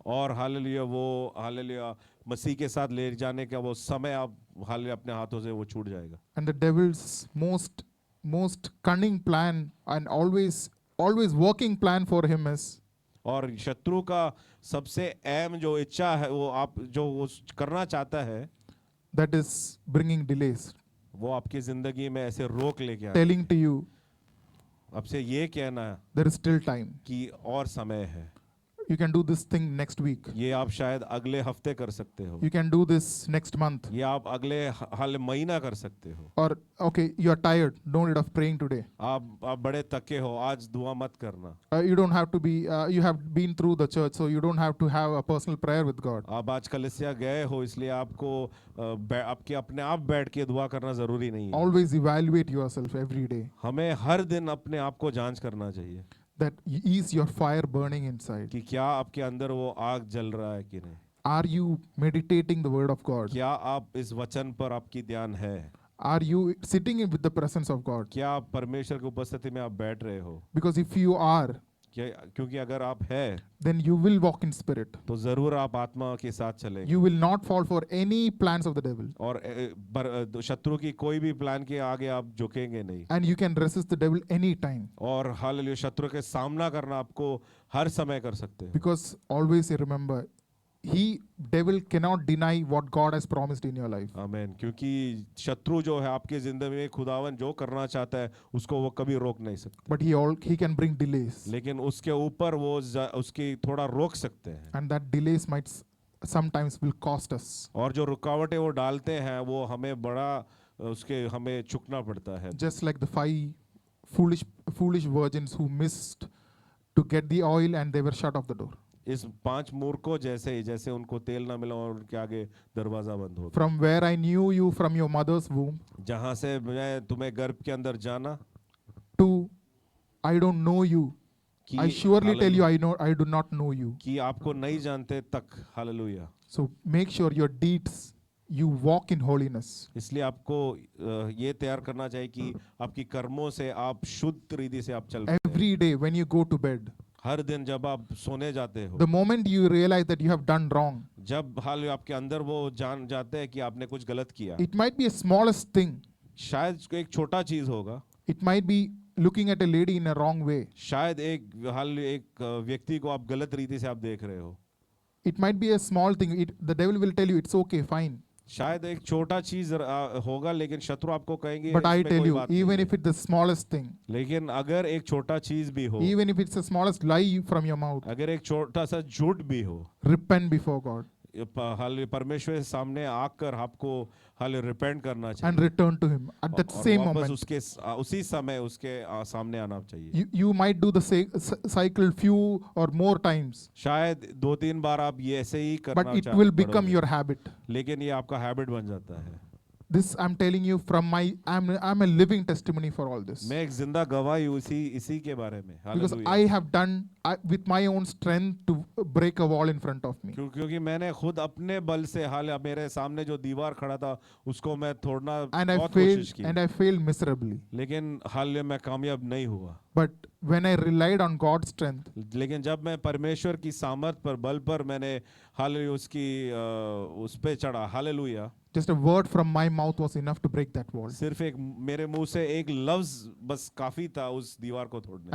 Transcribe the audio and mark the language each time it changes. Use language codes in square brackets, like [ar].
[hi] और हालेलुया मसीह के साथ ले जाने का वो समय आप हालेलुया अपने हाथों से वो छूट जाएगा। [en] And the devil's most cunning plan and always working plan for him is, [hi] और शत्रु का सबसे अहम जो इच्छा है वो आप जो वो करना चाहता है, [en] that is bringing delays, [hi] वो आपकी जिंदगी में ऐसे रोक लेके आए, [en] telling to you [hi] आपसे ये कहना [en] there is still time. [hi] कि और समय है, [en] You can do this thing next week. [hi] ये आप शायद अगले हफ्ते कर सकते हो, [en] You can do this next month. [hi] ये आप अगले हाल महीना कर सकते हो। [en] Or okay, you are tired, don't end up praying today. [hi] आप बड़े थके हो, आज दुआ मत करना। [en] You don't have to be, you have been through the church, so you don't have to have a personal prayer with God. [hi] आप आज कलीसिया गए हो इसलिए आपको आपके अपने आप बैठ के दुआ करना जरूरी नहीं है। [en] Always evaluate yourself every day. [hi] हमें हर दिन अपने आप को जांच करना चाहिए [en] That is your fire burning inside? [hi] कि क्या आपके अंदर वो आग जल रहा है कि नहीं। [en] Are you meditating the word of God? [hi] क्या आप इस वचन पर आपकी ध्यान है। [en] Are you sitting with the presence of God? [hi] क्या आप परमेश्वर की उपस्थिति में आप बैठ रहे हो। [en] Because if you are, [hi] क्योंकि अगर आप है [en] then you will walk in spirit. [hi] तो जरूर आप आत्मा के साथ चलेंगे। [en] You will not fall for any plans of the devil. [hi] और शत्रु की कोई भी प्लान के आगे आप झुकेंगे नहीं। [en] And you can resist the devil any time. [hi] और हालेलुया शत्रु के सामना करना आपको हर समय कर सकते हैं। [en] Because always you remember, devil cannot deny what God has promised in your life. [hi] आमीन। क्योंकि शत्रु जो है आपके जिंदगी में खुदावन जो करना चाहता है उसको वो कभी रोक नहीं सकता। [en] But he can bring delays. [hi] लेकिन उसके ऊपर वो उसकी थोड़ा रोक सकते हैं। [en] And that delays might sometimes will cost us. [hi] और जो रुकावटें वो डालते हैं वो हमें बड़ा हमें चुकना पड़ता है। [en] Just like the 5 foolish virgins who missed to get the oil and they were shut off the door. [hi] इस 5 मूर्खों जैसे उनको तेल ना मिला और उनके आगे दरवाजा बंद हो गया। [en] From where I knew you from your mother's womb, [hi] जहाँ से मैं तुम्हें गर्भ के अंदर जाना, [en] to I don't know you, I surely tell you I do not know you. [hi] कि आपको नहीं जानते तक। Hallelujah. [en] So make sure your deeds, you walk in holiness. [hi] इसलिए आपको ये तैयार करना चाहिए कि आपकी कर्मों से आप शुद्ध रीति से आप चल रहे हैं। [en] Every day when you go to bed, [hi] हर दिन जब आप सोने जाते हो, [en] the moment you realize that you have done wrong, [hi] जब हाल आपके अंदर वो जान जाते हैं कि आपने कुछ गलत किया, [en] it might be a smallest thing. [hi] शायद एक छोटा चीज होगा, [en] It might be looking at a lady in a wrong way. [hi] शायद एक व्यक्ति को आप गलत रीति से आप देख रहे हो, [en] It might be a small thing. The devil will tell you it's okay, fine. [hi] शायद एक छोटा चीज होगा लेकिन शत्रु आपको कहेंगे [en] But I [hi] इसमें [en] tell [hi] कोई [en] you, [hi] बात नहीं [en] even [hi] है। [en] if it's the smallest thing, [hi] लेकिन अगर एक छोटा चीज भी हो, [en] even if it's the smallest lie from your mouth, [hi] अगर एक छोटा सा झूठ भी हो, [en] repent before God [hi] हाल परमेश्वर के सामने आकर आपको हाल रिपेंट करना चाहिए [en] and return to Him at that [hi] और वापस [en] moment. [hi] उसी समय उसके सामने आना चाहिए। [en] You might do the cycle few or more times, [hi] शायद 2-3 बार आप ये ऐसे ही करना [en] but it will become your habit. [hi] लेकिन ये आपका हैबिट बन जाता है। [en] This I'm telling you from I'm a living testimony for all this. [hi] मैं एक जिंदा गवाही हूँ इसी के बारे में। [en] Because [hi] hallelujah. [en] I have done with my own strength to break a wall in front of me. [hi] क्योंकि मैंने खुद अपने बल से हाल मेरे सामने जो दीवार खड़ा था उसको मैं तोड़ना [en] And I [hi] बहुत कोशिश की, [en] failed miserably. [hi] लेकिन हाल मैं कामयाब नहीं हुआ। [en] But when I relied on God's strength, [hi] लेकिन जब मैं परमेश्वर की सामर्थ पर बल पर मैंने हालेलुया उसकी उस पे चढ़ा, hallelujah, [en] just a word from my mouth was enough to break that wall. [hi] सिर्फ एक मेरे मुंह से एक लफ्ज बस काफी था उस दीवार को तोड़ने।